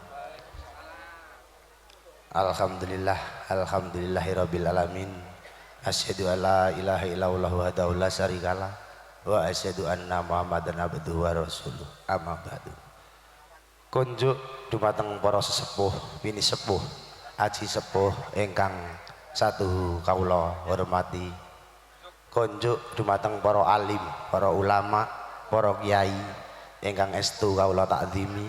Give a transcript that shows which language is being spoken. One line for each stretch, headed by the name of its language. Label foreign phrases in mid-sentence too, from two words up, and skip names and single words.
Arabic: الحمد لله، الحمد لله رب العالمين. أشهد أن لا إله إلا الله وحده لا شريك له وأشهد أن محمدا عبده ورسوله. أما بعد.
Javanese: Kunjuk dumateng para sesepuh, bini sepuh, aji sepuh ingkang satu kawula hormati. Konjuk dumateng para alim, para ulama, para kiai ingkang estu kawula takzimi.